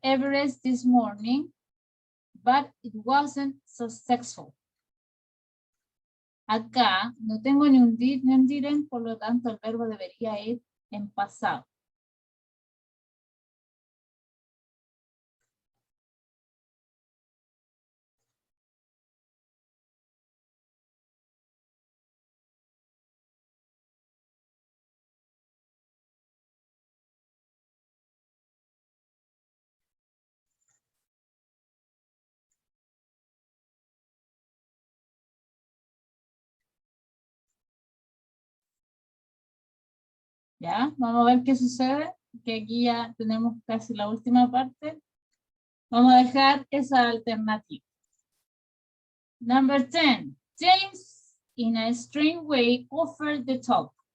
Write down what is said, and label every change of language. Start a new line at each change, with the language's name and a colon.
English: Everest this morning, but it wasn't successful.
Spanish: Acá no tengo ni un did ni un didn't, por lo tanto el verbo debería ir en pasado. ¿Ya? Vamos a ver qué sucede, que aquí ya tenemos casi la última parte. Vamos a dejar esa alternativa.
English: Number 10. James, in a strange way, offered the talk.